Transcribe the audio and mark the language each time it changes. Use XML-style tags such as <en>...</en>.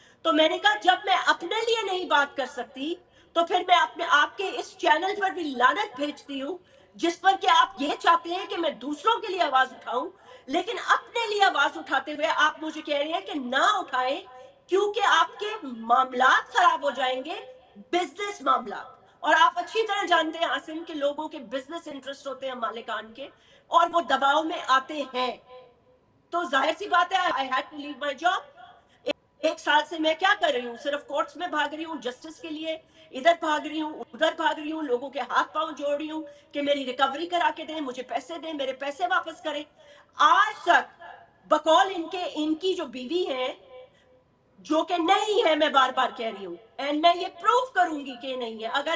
<ur>تو میں نے کہا جب میں اپنے لیے نہیں بات کر سکتی تو پھر میں آپ کے اس چینل پر بھی لعنت بھیجتی ہوں, جس پر کہ آپ یہ چاہتے ہیں کہ میں دوسروں کے لیے آواز اٹھاؤں, لیکن اپنے لیے آواز اٹھاتے ہوئے آپ مجھے کہہ رہے ہیں کہ نہ اٹھائیں کیونکہ آپ کے معاملات خراب ہو جائیں گے, بزنس معاملات. اور آپ اچھی طرح جانتے ہیں عاصم کہ لوگوں کے بزنس انٹرسٹ ہوتے ہیں مالکان کے, اور وہ دباؤ میں آتے ہیں. تو ظاہر سی بات ہے</ur> <en>I had to leave my job.</en> <ur>ایک سال سے میں کیا کر رہی ہوں, صرف کورٹس میں بھاگ رہی ہوں جسٹس کے لیے, ادھر بھاگ رہی ہوں ادھر بھاگ رہی ہوں, لوگوں کے ہاتھ پاؤں جوڑ رہی ہوں کہ میری ریکوری کرا کے دیں, مجھے پیسے دیں, میرے پیسے واپس کریں. آج تک بقول ان کی جو بیوی ہیں, جو کہ نہیں ہے, میں بار بار کہہ رہی ہوں, اینڈ میں یہ پروف کروں گی کہ نہیں ہے.</ur>